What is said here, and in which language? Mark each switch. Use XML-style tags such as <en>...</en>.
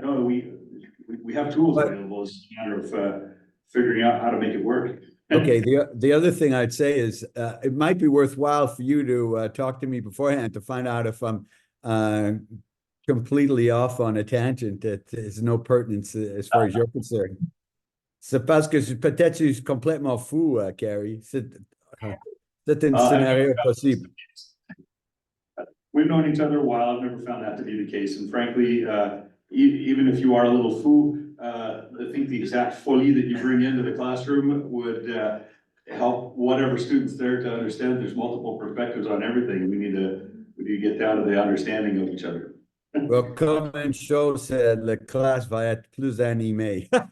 <en>No, we have tools available. It's a matter of figuring out how to make it work. Okay. The other thing I'd say is it might be worthwhile for you to talk to me beforehand to find out if I'm completely off on a tangent that is no pertinence as far as you're concerned.</en> <fr>C'est parce que peut-être je suis complètement fou, Carrie. C'est un scénario possible.</fr> <en>We've known each other a while. I've never found that to be the case. And frankly, even if you are a little fou, I think the exact folie that you bring into the classroom would help whatever students there to understand there's multiple perspectives on everything. We you get down to the understanding of each other.</en> <fr>Well, comme une chose, la classe va être plus animée.</fr>